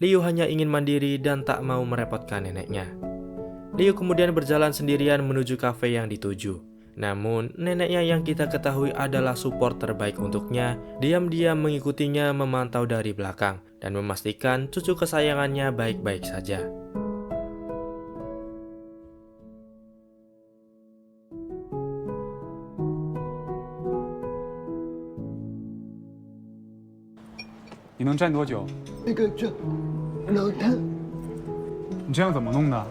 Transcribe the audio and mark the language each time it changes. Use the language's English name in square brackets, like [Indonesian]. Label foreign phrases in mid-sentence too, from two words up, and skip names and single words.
[Indonesian] Liu hanya ingin mandiri dan tak mau merepotkan neneknya. Liu kemudian berjalan sendirian menuju kafe yang dituju. Namun, neneknya yang kita ketahui adalah support terbaik untuknya, diam-diam mengikutinya memantau dari belakang dan memastikan cucu kesayangannya baik-baik saja. [Chinese] 你能站多久？那个这脑瘫，你这样怎么弄的？